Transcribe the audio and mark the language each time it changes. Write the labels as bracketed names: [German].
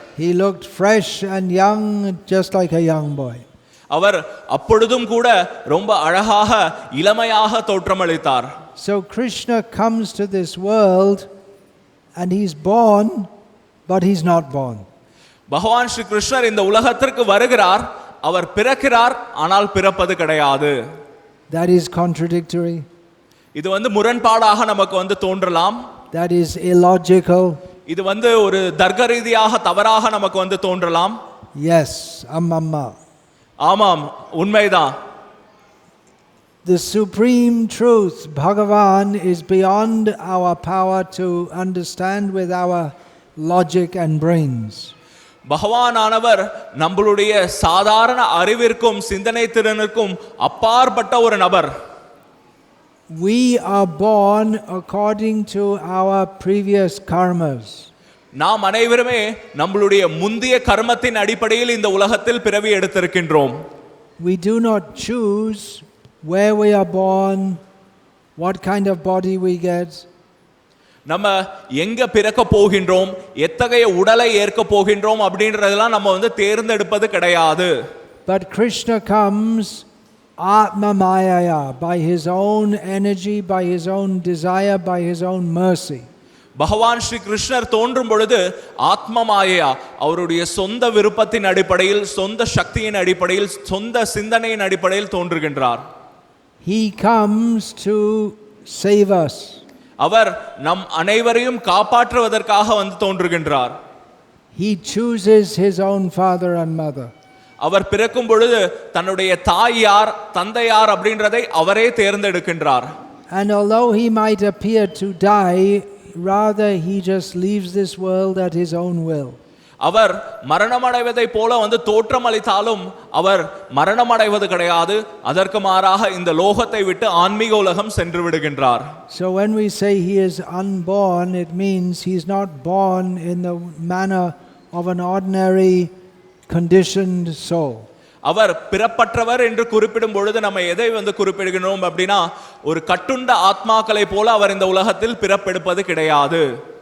[English] He looked fresh and young, just like a young boy. [Tamil] அவர் அப்பொழுதும் கூட ரொம்ப அழகாக இளமையாக தோற்றமளித்தார். [English] So Krishna comes to this world and he's born, but he's not born. [Tamil] பகவான் ஸ்ரீ கிருஷ்ணர் இந்த உலகத்திற்கு வருகிறார், அவர் பிறக்கிறார், ஆனால் பிறப்பது கிடையாது. [English] That is contradictory. [Tamil] இது வந்து முரண்பாடாக நமக்கு வந்து தோன்றலாம். [English] That is illogical. [Tamil] இது வந்து ஒரு தர்க்க ரீதியாக தவறாக நமக்கு வந்து தோன்றலாம். [English] Yes, amma. [Tamil] ஆமாம், உண்மைதான். [English] The supreme truth, Bhagavan, is beyond our power to understand with our logic and brains. [Tamil] பகவானானவர் நம்மளுடைய சாதாரண அறிவிற்கும் சிந்தனை திறனுக்கும் அப்பாற்பட்ட ஒரு நபர். [English] We are born according to our previous karmas. [Tamil] நாம் அனைவருமே நம்மளுடைய முந்தைய கர்மத்தின் அடிப்படையில் இந்த உலகத்தில் பிறவி எடுத்திருக்கின்றோம். [English] We do not choose where we are born, what kind of body we get. [Tamil] நம்ம எங்க பிறக்க போகின்றோம், எத்தகைய உடலை ஏற்க போகின்றோம் அப்படின்றதெல்லாம் நம்ம வந்து தேர்ந்தெடுப்பது கிடையாது. [English] But Krishna comes Atma Mayaya, by his own energy, by his own desire, by his own mercy. [Tamil] பகவான் ஸ்ரீ கிருஷ்ணர் தோன்றும் பொழுது ஆத்ம மாயையா அவருடைய சொந்த விருப்பத்தின் அடிப்படையில், சொந்த சக்தியின் அடிப்படையில், சொந்த சிந்தனையின் அடிப்படையில் தோன்றுகின்றார். [English] He comes to save us. [Tamil] அவர் நம் அனைவரையும் காப்பாற்றுவதற்காக வந்து தோன்றுகின்றார். [English] He chooses his own father and mother. [Tamil] அவர் பிறக்கும் பொழுது தன்னுடைய தாய் யார், தந்தை யார் அப்படின்றதை அவரே தேர்ந்தெடுக்கின்றார். [English] And although he might appear to die, rather he just leaves this world at his own will. [Tamil] அவர் மரணமடைவதை போல வந்து தோற்றமளித்தாலும் அவர் மரணமடைவது கிடையாது. அதற்கு மாறாக இந்த லோகத்தை விட்டு ஆன்மீக உலகம் சென்று விடுகின்றார். [English] So when we say he is unborn, it means he is not born in the manner of an ordinary conditioned soul. [Tamil] அவர் பிறப்பற்றவர் என்று குறிப்பிடும் பொழுது நம்ம எதை வந்து குறிப்பிடுகிறோம் அப்படின்னா, ஒரு கட்டுண்ட ஆத்மாக்களை போல அவர் இந்த உலகத்தில் பிறப்பெடுப்பது கிடையாது.